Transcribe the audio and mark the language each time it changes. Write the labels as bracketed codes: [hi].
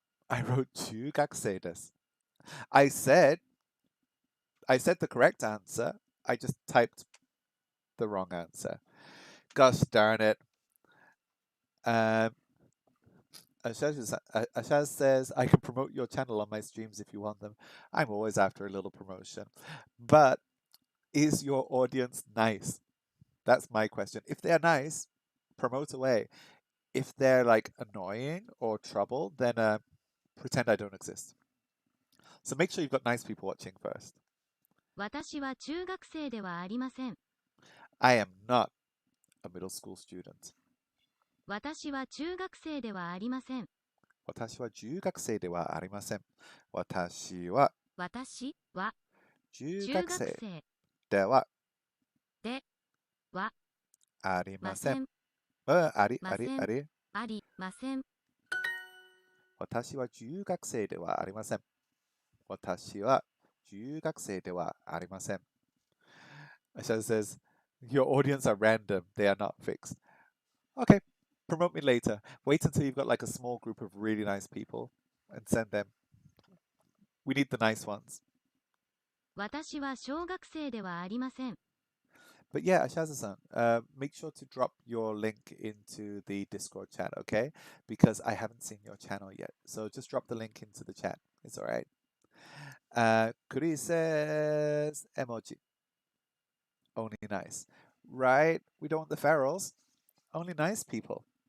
[en] I wrote [ja] 中学生です. [en] I said the correct answer. I just typed the wrong answer. Gosh darn it. Ashaz says, I can promote your channel on my streams if you want them. I'm always after a little promotion. But is your audience nice? That's my question. If they're nice, promote away. If they're like annoying or trouble, then pretend I don't exist. So make sure you've got nice people watching first. [ja] 私は中学生ではありません。 [en] I am not a middle school student. [ja] 私は中学生ではありません。私は中学生ではありません。私は私は中中学学生生ではではありまません。せん。ありませんあり。ありません。私は中学生ではありません。私は中学生ではありません。 [en] Asha says, your audience are random. They are not fixed. Okay, promote me later. Wait until you've got like a small group of really nice people and send them. We need the nice ones. [ja] 私は小学生ではありません。 [en] But yeah, Ashaza-san, make sure to drop your link into the Discord chat, okay? Because I haven't seen your channel yet. So just drop the link into the chat. It's all right. Kuri says emoji. Only nice. Right? We don't want the ferals. Only nice people.